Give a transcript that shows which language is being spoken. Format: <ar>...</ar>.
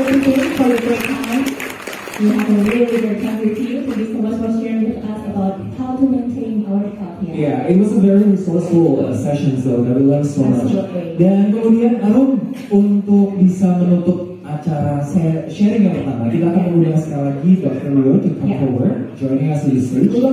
<en>Pipin, for your great time. We have a really good time with you. Thank you so much for sharing with us about how to maintain our health here. Yeah, it was a very resourceful session, so that we learned so much.</en> <id>Dan kemudian Arum untuk bisa menutup acara sharing yang pertama, kita akan mengundang sekali lagi Dr.</id> <en>Rio to come forward, joining us in the stage.</en>